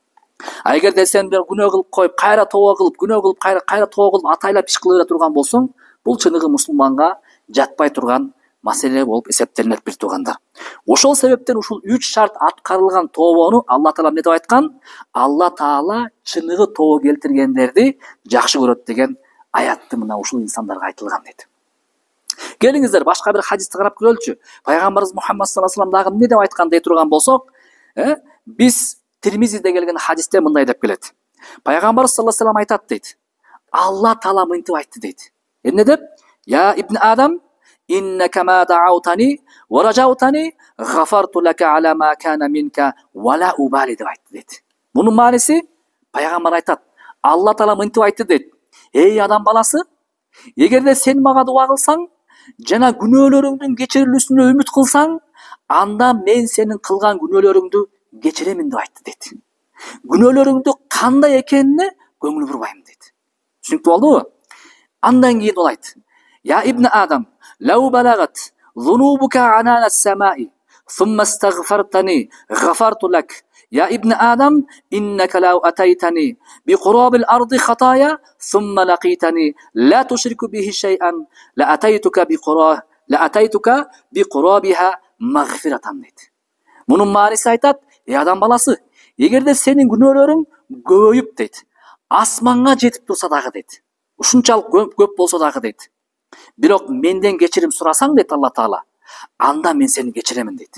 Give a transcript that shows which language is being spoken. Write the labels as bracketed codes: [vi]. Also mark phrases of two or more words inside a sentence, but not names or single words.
[ky] А эгерде сен күнөө кылып коюп, кайра тобо кылып, күнөө кылып, кайра тобо кылып, атайлап иш кыла бере турган болсоң, бул чыныгы мусулманга жатпай турган маселе болуп эсептелинет бир туугандар. Ошол себептен ушул 3 шарт аткарылган тобону Алла Таала эмне деп айткан? Алла Таала чыныгы тобо келтиргендерди жакшы көрөт деген аятты мына ушул инсандарга айтылган дейт. Келиңиздер башка бир хадисти карап көрөлүчү. Пайгамбарыбыз Мухаммад [ar] صلى الله عليه وسلم [ky] дагы эмне деп айткан дей турган болсок, биз Тирмизиде келген хадисте мындай деп келет. Пайгамбарыбыз [ar] صلى الله عليه وسلم [ky] айтат дейт. Алла Таала мынтип айтты дейт. Эмне деп? [ar] يا ابن آدم, إنك ما دعوتني ورجوتني غفرت لك على ما كان منك ولا أبالي деп айтты дейт. [ky] Мунун мааниси пайгамбар айтат. Алла Таала мынтип айтты дейт. Эй адам баласы, эгерде сен мага дуа кылсаң, жана күнөөлөрүңдүн кечирилүүсүнө үмүт кылсаң, анда мен сенин кылган күнөөлөрүңдү кечиремин деп айтты дейт. Күнөөлөрүңдү кандай экенине көңүл бурбайм дейт. Түшүнүктүү болдубу? Андан кийин ол айт. [ar] يا ابن آدم, لو بلغت ذنوبك عنان السماء ثم استغفرتني غفرت لك. يا ابن آدم إنك لو أتيتني بقراب الأرض خطايا ثم لقيتني لا تشرك به شيئا لأتيتك بقرابها مغفرة дейт. [ky] Мунун мааниси айтат, адам баласы, эгерде сенин күнөөлөрүң көбөйүп дейт, асманга жетип турса дагы дейт, ушунчалык көп болсо дагы дейт, бирок менден кечирим сурасаң дейт Алла Таала, анда мен сени кечиремин дейт.